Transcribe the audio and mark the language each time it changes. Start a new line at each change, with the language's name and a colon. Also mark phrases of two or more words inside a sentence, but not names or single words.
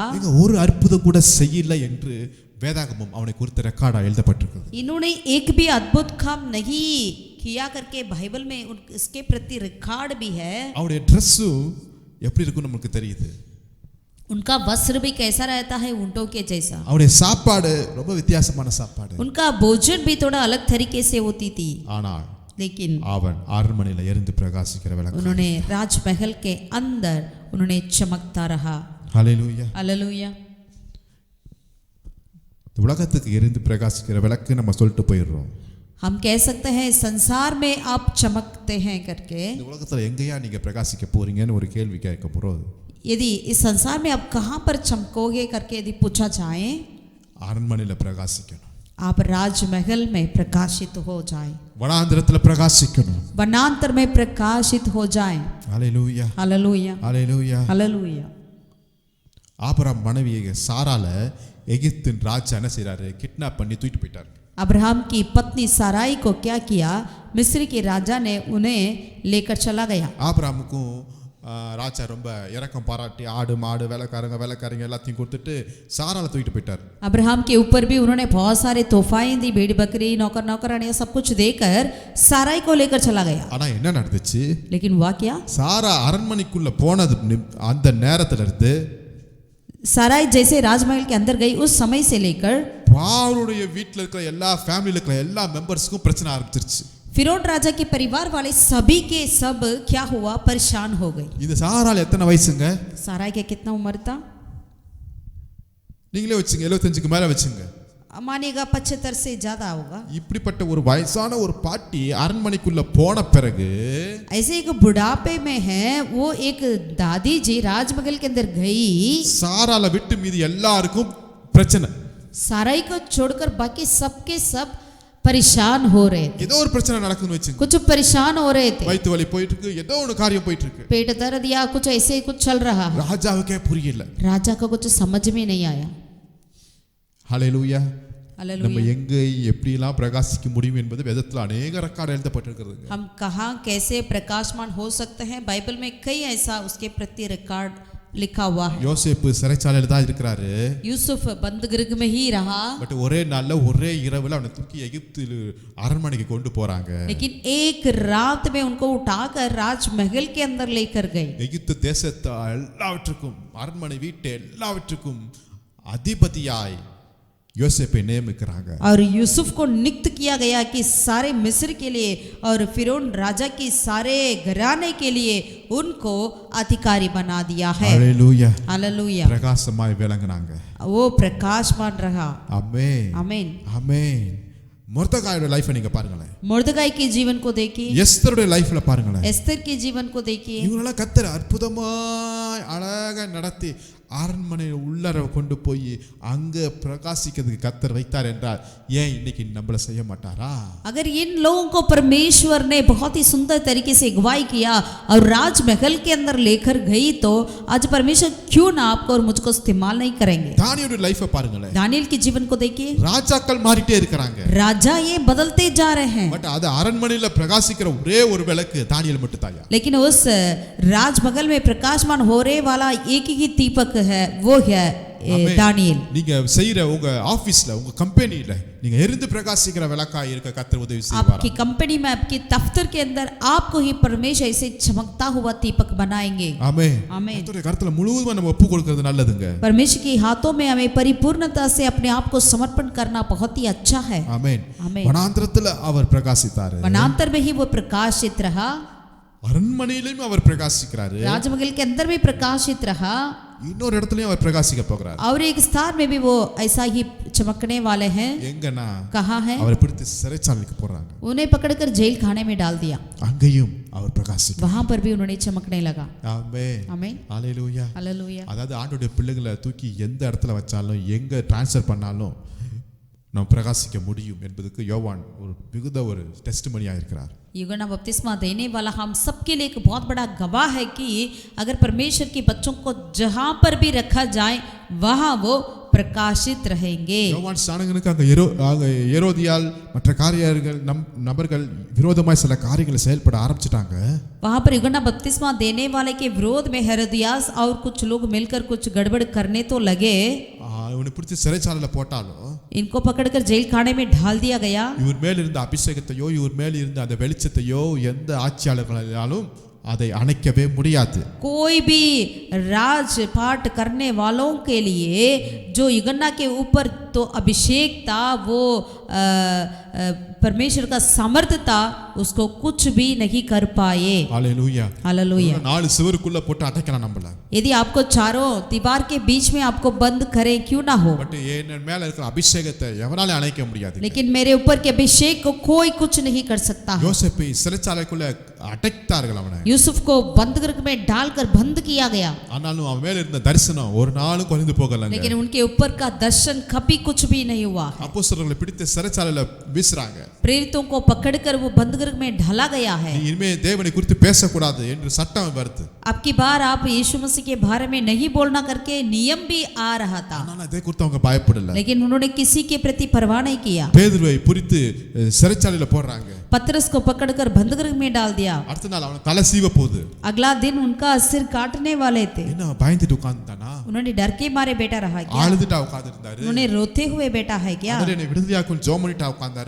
Tamil: நீங்க ஒரு அற்புதம் கூட செய்யல என்று வேதாகமம் அவனை குறித்து ரெக்கார்டா எழுதப்பட்டிருக்கிறது.
Hindi: इन्होंने एक भी अद्भुत काम नहीं किया करके बाइबल में इसके प्रति रिकॉर्ड भी है।
Tamil: அவருடைய Dress எப்படி இருக்குன்னு நமக்கு தெரியுது.
Hindi: उनका वस्त्र भी कैसा रहता है? ऊंटों के जैसा।
Tamil: அவருடைய சாப்பாடு ரொம்ப வித்தியாசமான சாப்பாடு.
Hindi: उनका भोजन भी थोड़ा अलग तरीके से होती थी।
Tamil: ஆனால்
Hindi: लेकिन
Tamil: அவன் அரண்மனையில எரிந்து பிரகாசிக்கிற விளக்கு.
Hindi: उन्होंने राजमहल के अंदर उन्होंने चमकता रहा।
Tamil: ஹalleluya.
Hindi: हालेलुया।
Tamil: உலகத்துக்கு எரிந்து பிரகாசிக்கிற விளக்கு நம்ம சொல்லிட்டு போயிடுறோம்.
Hindi: हम कह सकते हैं संसार में आप चमकते हैं करके।
Tamil: இந்த உலகத்துல எங்கயா நீங்க பிரகாசிக்க போறீங்கன்னு ஒரு கேள்வி கேட்க போறோம்.
Hindi: यदि इस संसार में आप कहाँ पर चमकोगे करके यदि पूछा जाए,
Tamil: அரண்மனையில பிரகாசிக்கணும்.
Hindi: आप राजमहल में प्रकाशित हो जाए,
Tamil: வனாந்திரத்துல பிரகாசிக்கணும்.
Hindi: वनांतर में प्रकाशित हो जाए।
Tamil: ஹalleluya.
Hindi: हालेलुया।
Tamil: ஹalleluya.
Hindi: हालेलुया।
Tamil: ஆபிரகாம் மனைவி சாரால எகிப்தின் ராஜா என்ன செய்றாரு? கிட்னாப் பண்ணி தூக்கிட்டு போயிட்டார்.
Hindi: अब्राहम की पत्नी साराई को क्या किया? मिस्र के राजा ने उन्हें लेकर चला गया।
Tamil: ஆபிரகாமுக்கும் ராஜா ரொம்ப இரக்கம் பாராட்டி ஆடு மாடு வேலைக்காரங்க எல்லாத்தையும் கொடுத்துட்டு சாரால தூக்கிட்டு போயிட்டார்.
Hindi: अब्राहम के ऊपर भी उन्होंने बहुत सारे तोहफाएं दी, भेड़ बकरी नौकरानियां सब कुछ देकर साराई को लेकर चला गया।
Tamil: ஆனா என்ன நடந்துச்சு?
Hindi: लेकिन हुआ क्या?
Tamil: சாரா அரண்மனைக்குள்ள போனது அந்த நேரத்துல இருந்து
Hindi: साराई जैसे राजमहल के अंदर गई उस समय से लेकर
Tamil: பாவனுடைய வீட்ல இருக்கிற எல்லா ஃபேமிலில இருக்கிற எல்லா மெம்பர்ஸ்க்கும் பிரச்சனை ஆரம்பிச்சிருச்சு.
Hindi: फिरौन राजा के परिवार वाले सभी के सब क्या हुआ? परेशान हो गए।
Tamil: இந்த சாரால எத்தனை வயசுங்க?
Hindi: साराई के कितना उम्र था?
Tamil: நீங்களே வச்சுங்க, 75க்கு மேல வச்சுங்க.
Hindi: मानेगा 75 से ज्यादा होगा।
Tamil: இப்படிப்பட்ட ஒரு வயசான ஒரு பாட்டி அரண்மனைக்குள்ள போன பிறகு
Hindi: ऐसे एक बुढ़ापे में है, वो एक दादी जी राजमहल के अंदर गई।
Tamil: சாரால விட்டு மீதி எல்லாருக்கும் பிரச்சனை.
Hindi: साराई को छोड़कर बाकी सबके सब परेशान हो रहे थे।
Tamil: ஏதோ ஒரு பிரச்சனை நடக்குதுன்னு வச்சுங்க.
Hindi: कुछ परेशान हो रहे थे,
Tamil: வயித்து வலி போயிட்டு இருக்கு, ஏதோ ஒரு காரியம் போயிட்டு இருக்கு.
Hindi: पेट दर्द या कुछ ऐसे कुछ चल रहा है।
Tamil: ராஜாவுக்கே புரியல.
Hindi: राजा को कुछ समझ में नहीं आया।
Tamil: ஹalleluya. நம்ம
Hindi: हालेलुया।
Tamil: எங்க எப்படி எல்லாம் பிரகாசிக்க முடியும் என்பது வேதத்துல अनेक ரெக்கார்ட் எழுதப்பட்டிருக்கிறது.
Hindi: हम कहाँ कैसे प्रकाशमान हो सकते हैं? बाइबल में कई ऐसा उसके प्रति रिकॉर्ड लिखा हुआ है।
Tamil: யோசேப்பு சிறைச்சாலையில தான் இருக்கிறாரு.
Hindi: यूसुफ बंदगृह में ही रहा,
Tamil: பட் ஒரே நாள்ல ஒரே இரவுல அவனை தூக்கி எகிப்து அரண்மனைக்கு கொண்டு போறாங்க.
Hindi: लेकिन एक रात में उनको उठाकर राजमहल के अंदर लेकर गए।
Tamil: எகிப்து தேசத்து எல்லாவற்றுக்கும் அரண்மனை வீட்டு எல்லாவற்றுக்கும் அதிபதியாய் யோசேப்பை நியமிக்கிறாங்க.
Hindi: और यूसुफ को नियुक्त किया गया कि सारे मिस्र के लिए और फिरौन राजा की सारे घराने के लिए उनको अधिकारी बना दिया है।
Tamil: ஹalleluya.
Hindi: हालेलुया।
Tamil: பிரகாசமாய் விளங்குனாங்க.
Hindi: वो प्रकाशमान रहा।
Tamil: ஆமென்.
Hindi: आमीन।
Tamil: ஆமென். மொர்தெகாயோட லைஃபை நீங்க பாருங்களேன்.
Hindi: मुर्दगाई के जीवन को देखिए,
Tamil: எஸ்தருடைய லைஃப்ல பாருங்களேன்.
Hindi: एस्तर के जीवन को देखिए।
Tamil: இவங்களெல்லாம் கர்த்தர் அற்புதமாய் அழகா நடத்தி அரண்மனையில் உள்ளர கொண்டு போய் அங்க பிரகாசிக்கிறதுக்கு கர்த்தர் வைத்தார் என்றால் ஏன் இன்னைக்கு நம்மள செய்ய மாட்டாரா?
Hindi: अगर इन लोगों को परमेश्वर ने बहुत ही सुंदर तरीके से अगुवाई किया और राजमहल के अंदर लेकर गई, तो आज परमेश्वर क्यों ना आपको और मुझको इस्तेमाल नहीं करेंगे?
Tamil: தானியேலுடைய லைஃபை பாருங்களேன்.
Hindi: दानियेल के जीवन को देखिए,
Tamil: ராஜாக்கள் மாறிட்டே இருக்காங்க.
Hindi: राजा ये बदलते जा रहे हैं,
Tamil: பட் அது அரண்மனையில பிரகாசிக்கிற ஒரே ஒரு விளக்கு தானியேல் மட்டும் தாயா.
Hindi: लेकिन उस राजमहल में प्रकाशमान हो रहे वाला एक ही दीपक है, वो है दानियेल।
Tamil: நீங்க செய்யற உங்க ஆபீஸ்ல உங்க கம்பெனில நீங்க எரிந்து பிரகாசிக்கிற விளக்கா இருக்க கர்த்தர் உதவி செய்வார்.
Hindi: आपकी कंपनी में, आपके दफ्तर के अंदर आपको ही परमेश्वर ऐसे चमकता हुआ दीपक बनाएंगे।
Tamil: ஆமென்.
Hindi: आमीन।
Tamil: கர்த்தருடைய கருத்துல முழுவதுமா நம்ம ஒப்பு கொடுக்கிறது நல்லதுங்க.
Hindi: परमेश्वर के हाथों में हमें परिपूर्णता से अपने आप को समर्पण करना बहुत ही अच्छा है।
Tamil: ஆமென்.
Hindi: आमीन।
Tamil: வனாந்திரத்துல அவர் பிரகாசித்தாரு.
Hindi: वनांतर में ही वो प्रकाशित रहा,
Tamil: அரண்மனையிலும் அவர் பிரகாசிக்கிறாரு.
Hindi: राजमहल के अंदर भी प्रकाशित रहा,
Tamil: இன்னொரு இடத்துலயும் அவர் பிரகாசிக்க போகிறார்.
Hindi: और एक स्थान में भी वो ऐसा ही चमकने वाले हैं।
Tamil: எங்கனா
Hindi: कहाँ है?
Tamil: அவரை பிடித்து சிறைச்சாலைக்கு போறாங்க.
Hindi: उन्हें पकड़कर जेल खाने में डाल दिया,
Tamil: அங்கேயும் அவர் பிரகாசிக்கிறார்.
Hindi: वहां पर भी उन्होंने चमकने लगा।
Tamil: ஆமென்.
Hindi: आमीन।
Tamil: ஹalleluya.
Hindi: हालेलुया।
Tamil: அதாவது ஆண்டவருடைய பிள்ளைகளை தூக்கி எந்த இடத்துல வச்சாலும் எங்க ட்ரான்ஸ்ஃபர் பண்ணாலும் நாம் பிரகாசிக்க முடியும் என்பதுக்கு யோவான் ஒரு மிகுந்த ஒரு டெஸ்டிமனியா இருக்கிறார்.
Hindi: यूहन्ना बपतिस्मा देने वाला हम सबके लिए एक बहुत बड़ा गवाह है कि अगर परमेश्वर के बच्चों को जहां पर भी रखा जाए वहां वो பிரகாசித் रहेंगे।
Tamil: யோவான் ஸ்நானகனுக்கு அங்க ஏரோதியால் மற்ற காரியர்கள் நபர்கள் விரோதமாய் சில காரியங்களை செயல்பட ஆரம்பிச்சிட்டாங்க.
Hindi: वहां पर यूहन्ना बपतिस्मा देने वाले के विरोध में हेरोदियास और कुछ लोग मिलकर कुछ गड़बड़ करने तो लगे।
Tamil: இவனை பிடிச்சி சிறைச்சாலையில போட்டாலும்
Hindi: इनको पकड़कर जेल खाने में ढाल दिया गया।
Tamil: இவர் மேல் இருந்த அபிஷேகத்தையோ இவர் மேல் இருந்த அந்த வெளிச்சத்தையோ எந்த ஆட்சியாளர்களாலும் அதை அணைக்கவே முடியாது.
Hindi: कोई भी राजपाट करने वालों के लिए जो यूहन्ना के ऊपर तो अभिषेक था, वो परमेश्वर का सामर्थ था, उसको कुछ भी नहीं कर पाए। हालेलुया। हालेलुया।
Tamil: நாலு சுவருக்குள்ள போட்டு அடைக்கலாம் நம்மள.
Hindi: यदि आपको चारों दीवार के बीच में आपको बंद करें क्यों ना हो,
Tamil: பட் என் மேல இருக்கிற அபிஷேகத்தை எவனால அணைக்க முடியாது.
Hindi: लेकिन मेरे ऊपर के अभिषेक को कोई कुछ नहीं कर सकता है।
Tamil: யோசேப்பை சிறைச்சாலைக்குள்ள அடைத்தார்கள் அவனை.
Hindi: यूसुफ को बंदरगाह में डालकर बंद किया गया,
Tamil: ஆனாலும் அவன் மேல இருந்த தரிசனம் ஒரு நாளும் குறைந்து போகலங்க.
Hindi: लेकिन उनके ऊपर का दर्शन कभी कुछ भी नहीं हुआ।
Tamil: அப்போஸ்தலர்களை பிடித்து சிறைச்சாலையில வீசுறாங்க.
Hindi: प्रेरितों को पकड़कर वो बंदरगाह में ढाला गया है।
Tamil: நீ இனிமே தேவனை குறித்து பேசக்கூடாது என்று சட்டம் வருது.
Hindi: अब की बार आप यीशु मसीह के बारे में नहीं बोलना करके नियम भी आ रहा था,
Tamil: ஆனா அதை குறித்து அவங்க பயப்படல.
Hindi: लेकिन उन्होंने किसी के प्रति परवाह नहीं किया।
Tamil: பேதுருவை பிடித்து சிறைச்சாலையில போடுறாங்க.
Hindi: पतरस को पकड़कर बंदरगाह में डाल दिया।
Tamil: அடுத்த நாள் அவன் தலை சீவ போகுது.
Hindi: अगला दिन उनका सिर काटने वाले थे।
Tamil: என்ன பயந்துட்டு உட்கார்ந்தானா?
Hindi: उन्होंने डर के मारे बैठा रहा क्या?
Tamil: அழுதுட்டா உட்கார்ந்திருந்தாரு.
Hindi: उन्होंने रोते हुए बैठा है क्या?
Tamil: அவரே என்னை விடுதலையாக்கும் ஜெபம் பண்ணிட்டா உட்கார்ந்தாரு.